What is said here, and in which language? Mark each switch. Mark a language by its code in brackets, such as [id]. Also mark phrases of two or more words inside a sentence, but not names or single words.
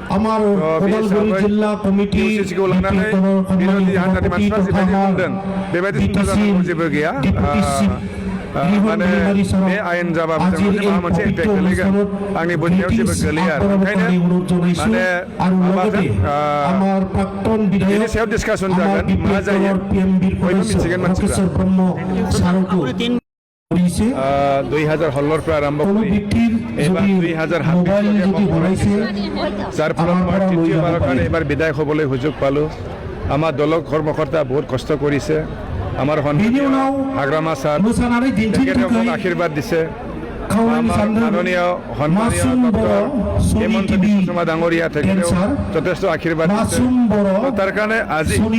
[brx] इउसिसिखौ लानानै बिरोधि हान्जानि मानसिफ्रा जिबायदि बुंदों बेबायदि सिन्था जानांगौ जेबो गैया माने बे आयेन जाबाबो जों माबा मोनसे इम्पेक्ट गोलैगोन आंनि बुजिनायाव जेबो गोलैया आरो ओंखायनो माने माबाजों बेनि सायाव डिसकासन जागोन मा जायो बयबो मिथिगोन मानसिफ्रा [as] 2016 আরম্ভ করি এবার 2026 যার ফলত মই তৃতীয়বাৰৰ কাৰণে এবাৰ বিদায় হ'বলৈ সুযোগ পালোঁ আমাৰ দলৰ কৰ্মকৰ্তা বহুত কষ্ট কৰিছে আমাৰ হাগ্ৰামা ছাৰ তেখেতে মোক আশীৰ্বাদ দিছে আমাৰ মাননীয় সন্মানীয় ডক্টৰ হেমন্ত বিশ্ব শৰ্মা ডাঙৰীয়া তেখেতেও যথেষ্ট আশীৰ্বাদ দিছে তাৰ কাৰণে আজি